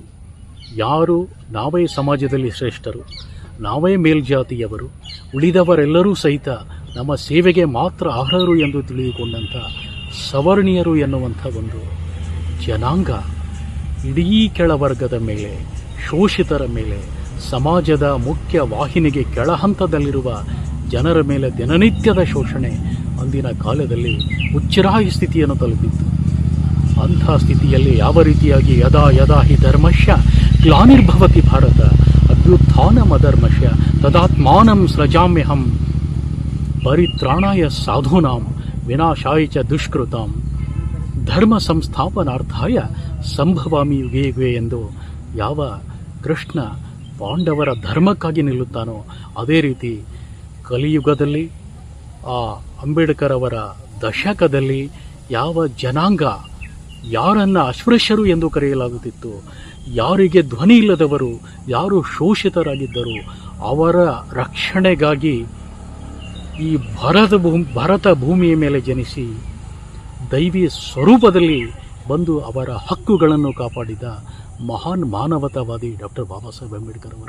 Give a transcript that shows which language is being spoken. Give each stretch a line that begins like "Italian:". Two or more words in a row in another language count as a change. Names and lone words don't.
Kannada: ನಾವೇ ಸಮಾಜದಲ್ಲಿ ಶ್ರೇಷ್ಠರು, ನಾವೇ ಮೇಲ್ಜಾತಿಯವರು, ಉಳಿದವರೆಲ್ಲರೂ ಸಹಿತ ನಮ್ಮ ಸೇವೆಗೆ ಮಾತ್ರ ಅರ್ಹರು ಎಂದು ತಿಳಿದುಕೊಂಡಂಥ ಸವರ್ಣೀಯರು ಎನ್ನುವಂಥ ಒಂದು ಜನಾಂಗ ಇಡೀ ಕೆಳವರ್ಗದ ಮೇಲೆ, ಶೋಷಿತರ ಮೇಲೆ, ಸಮಾಜದ ಮುಖ್ಯ ವಾಹಿನಿಗೆ ಕೆಳಹಂತದಲ್ಲಿರುವ ಜನರ ಮೇಲೆ ದಿನನಿತ್ಯದ ಶೋಷಣೆ ಅಂದಿನ ಕಾಲದಲ್ಲಿ ಉಚ್ಛ್ರಾಯ ಸ್ಥಿತಿಯನ್ನು ತಲುಪಿತ್ತು. ಅಂಥ ಸ್ಥಿತಿಯಲ್ಲಿ ಯಾವ ರೀತಿಯಾಗಿ
Sanskrit: ಯದಾ ಹಿ ಧರ್ಮಶ್ಯ ಗ್ಲಾನಿರ್ಭವತಿ ಭಾರತ ಅಭ್ಯುತ್ಥಾನಮಧರ್ಮಶ್ಯ ತದಾತ್ಮಾನಂ ಸೃಜಾಮ್ಯಹಂ ಪರಿತ್ರಾಣಾಯ ಸಾಧೂನಾಂ ವಿನಾಶಾಯ ಚ ದುಷ್ಕೃತಾಂ ಧರ್ಮ ಸಂಸ್ಥಾಪನಾರ್ಥಾಯ ಸಂಭವಾಮಿ ಯುಗೇ ಯುಗೇ
Kannada: ಎಂದು ಯಾವ ಕೃಷ್ಣ ಪಾಂಡವರ ಧರ್ಮಕ್ಕಾಗಿ ನಿಲ್ಲುತ್ತಾನೋ ಅದೇ ರೀತಿ ಕಲಿಯುಗದಲ್ಲಿ ಆ ಅಂಬೇಡ್ಕರ್ ಅವರ ದಶಕದಲ್ಲಿ ಯಾವ ಜನಾಂಗ, ಯಾರನ್ನು ಅಸ್ಪೃಶ್ಯರು ಎಂದು ಕರೆಯಲಾಗುತ್ತಿತ್ತು, ಯಾರಿಗೆ ಧ್ವನಿ ಇಲ್ಲದವರು, ಯಾರು ಶೋಷಿತರಾಗಿದ್ದರು, ಅವರ ರಕ್ಷಣೆಗಾಗಿ ಈ ಭರತ ಭೂಮಿಯ ಮೇಲೆ ಜನಿಸಿ ದೈವಿ ಸ್ವರೂಪದಲ್ಲಿ ಬಂದು ಅವರ ಹಕ್ಕುಗಳನ್ನು ಕಾಪಾಡಿದ ಮಹಾನ್ ಮಾನವತಾವಾದಿ ಡಾಕ್ಟರ್ ಬಾಬಾ ಸಾಹೇಬ್ ಅಂಬೇಡ್ಕರ್ ಅವರು.